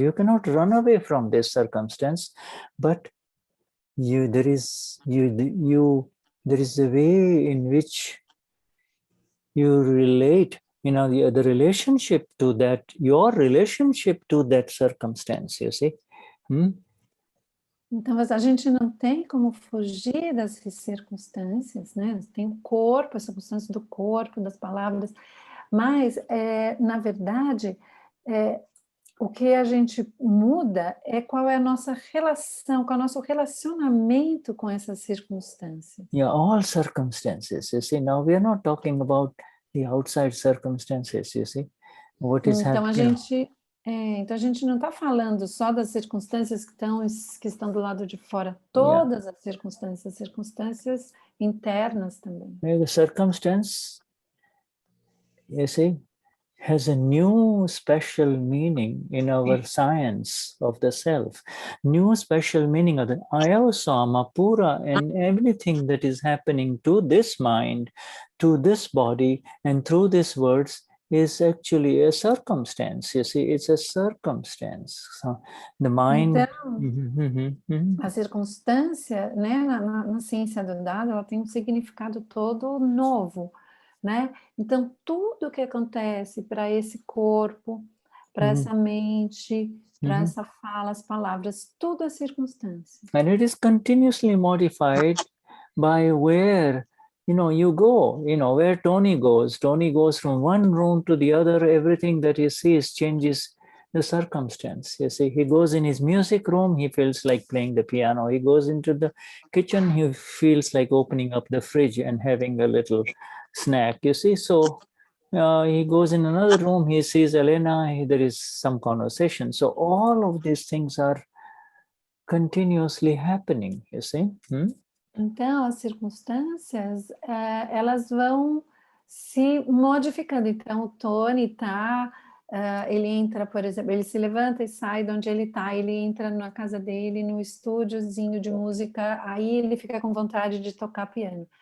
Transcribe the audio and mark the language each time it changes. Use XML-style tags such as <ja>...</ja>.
<en>You cannot run away from this circumstance, but there is a way in which you relate, the relationship to that, your relationship to that circumstance, you see.</en> <pt>Então, a gente não tem como fugir dessas circunstâncias, né? Tem o corpo, as circunstâncias do corpo, das palavras, mas, na verdade, o que a gente muda é qual é a nossa relação, qual é o nosso relacionamento com essas circunstâncias.</pt> <en>Yeah, all circumstances, you see. Now we are not talking about the outside circumstances, you see. What is happening?</en> <pt>Então a gente não está falando só das circunstâncias que estão do lado de fora, todas as circunstâncias internas também.</pt> <en>The circumstance, you see, has a new special meaning in our science of the self. New special meaning of the ayasama pura, and everything that is happening to this mind, to this body, and through these words is actually a circumstance. You see, it's a circumstance. So the mind.</en> <pt>Então, a circunstância, né, na ciência do dado, ela tem um significado todo novo, né? Então, tudo que acontece para esse corpo, para essa mente, para essa fala, as palavras, tudo é circunstância.</pt> <en>And it is continuously modified by where, you go, where Tony goes from one room to the other. Everything that he sees changes the circumstance. You see, he goes in his music room, he feels like playing the piano. He goes into the kitchen, he feels like opening up the fridge and having a little snack, you see. So he goes in another room, he sees Elena, there is some conversation. So all of these things are continuously happening, you see.</en> <pt>Então, as circunstâncias, elas vão se modificando. Então, o Tony ele entra, por exemplo, ele se levanta e sai de onde ele está, ele entra na casa dele, no estúdiozinho de música, aí ele fica com vontade de tocar piano.</pt>